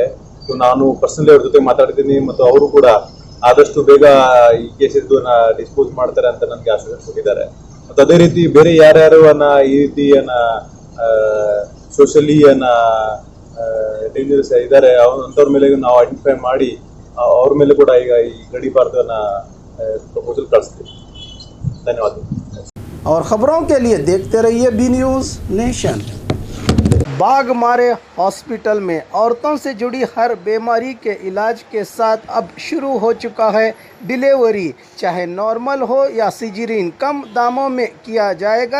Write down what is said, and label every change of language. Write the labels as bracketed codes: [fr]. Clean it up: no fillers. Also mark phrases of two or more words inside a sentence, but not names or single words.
[kn] ಸೊ ನಾನು ಪರ್ಸನಲಿ ಅವ್ರ ಜೊತೆ ಮಾತಾಡ್ತೀನಿ ಮತ್ತು ಅವರು ಕೂಡ ಆದಷ್ಟು ಬೇಗ ಈ [en] cases dispose [kn] ಮಾಡ್ತಾರೆ ಅಂತ ನನಗೆ ಆಶ್ವಾಸನೆ ಕೊಟ್ಟಿದ್ದಾರೆ. ಮತ್ತು ಅದೇ ರೀತಿ ಬೇರೆ ಯಾರ್ಯಾರು ಈ ರೀತಿ [en] socially dangerous [kn] ಇದ್ದಾರೆ ಅಂಥವ್ರ ಮೇಲೆ ನಾವು ಐಡೆಂಟಿಫೈ ಮಾಡಿ ಅವ್ರ ಮೇಲೆ ಕೂಡ ಈಗ ಈ ಗಡೀಪಾರ್ದ ಪ್ರಪೋಸಲ್ ಕಳಿಸ್ತೀವಿ. [hi] धन्यवाद। और खबरों के लिए देखते रहिए बी न्यूज़ नेशन। बाघमारे हॉस्पिटल में औरतों से जुड़ी हर बीमारी के इलाज के साथ अब शुरू हो चुका है डिलीवरी, चाहे नॉर्मल हो या सिजरीन, कम दामों में किया जाएगा।